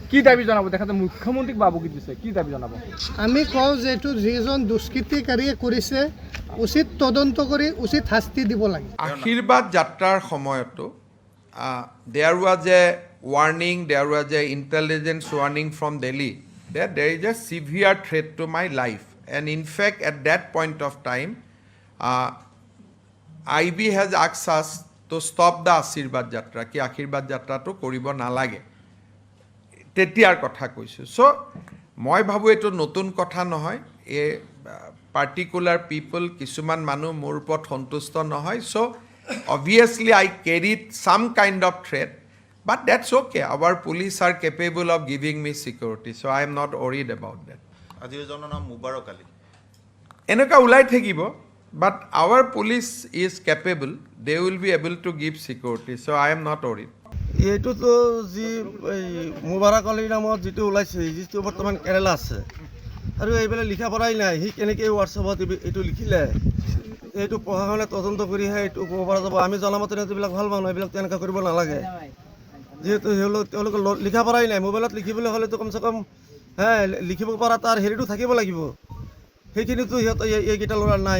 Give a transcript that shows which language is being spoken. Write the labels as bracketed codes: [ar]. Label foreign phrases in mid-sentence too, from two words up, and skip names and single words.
[as] কি দাবী জনাব দেখাতে মুখ্যমন্ত্ৰীক বাবুকি দিছে কি দাবী জনাব আমি কওঁ যে এইটো যিজন দুষ্কৃতিকাৰীয়ে কৰিছে উচিত তদন্ত কৰি উচিত শাস্তি দিব লাগে আশীৰ্বাদ যাত্ৰাৰ সময়তো [en] there was a warning there was a intelligence warning from Delhi that there is a severe threat to my life and in fact at that point of time IB has asked us to stop the Ashirwad Jatra [as] কি আশীৰ্বাদ যাত্ৰা তো কৰিব নালাগে তেতিয়াৰ কথা কৈছোঁ [en] so [as] মই ভাবোঁ এইটো নতুন কথা নহয় এ [en] particular people [as] কিছুমান মানুহ মোৰ ওপৰ সন্তুষ্ট নহয় [en] so obviously I carried some kind of threat but that's okay our police are capable of giving me security so I am not worried about that [as] আজিৰ জনৰ নাম মুবাৰক আলী এনেকা উলাই থাকিব [en] but our police is capable they will be able to give security so I am not worried [as] এইটো তো যি মুবাৰক আলীৰ নামত যিটো ওলাইছে যিটো বৰ্তমান কেৰালা আছে আৰু এইবিলাক লিখা পঢ়াই নাই সি কেনেকৈ হোৱাটছএপত এইটো লিখিলে এইটো প্ৰশাসনে তদন্ত কৰিহে এইটো ক'ব পৰা যাব আমি জনামতে এইবিলাক ভাল মানুহ এইবিলাক তেনেকুৱা কৰিব নালাগে যিহেতু তেওঁলোকে লিখা পঢ়াই নাই মোবাইলত লিখিবলৈ হ'লেতো কমচে কম লিখিব পৰা তাৰ হেৰিটো থাকিব লাগিব সেইখিনিতো সিহঁত এইকেইটা ল'ৰা নাই